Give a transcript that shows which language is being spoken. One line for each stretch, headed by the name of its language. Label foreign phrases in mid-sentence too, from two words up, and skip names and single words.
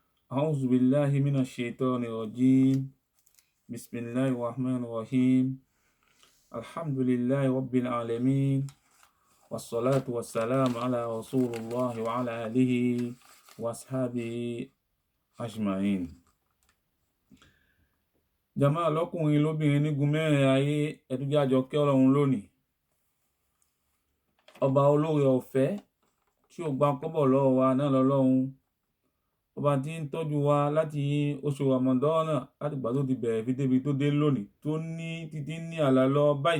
Arabic: أعوذ بالله من الشيطان الرجيم. بسم الله الرحمن الرحيم. الحمد لله رب العالمين، والصلاة والسلام على رسول الله وعلى آله وأصحابه أجمعين.
Yoruba: Jàmáà lọ́kùnrin lóbìnrin nígun mẹ́rin ayé, ẹ tún jẹ́ a jọ kí Ọlọ́run lónìí. Ọba olóore ọ̀fẹ́ tí ò gba kọ́bọ̀ lọ́wọ́ wa náà lọ́lọ́run. Ọba tí ń tọ́jú wa láti oṣù Ramadana, láti ìgbà tó ti bẹ̀rẹ̀ fi débi tó dé lónìí, tó ní títí ní àlà lọ báyìí.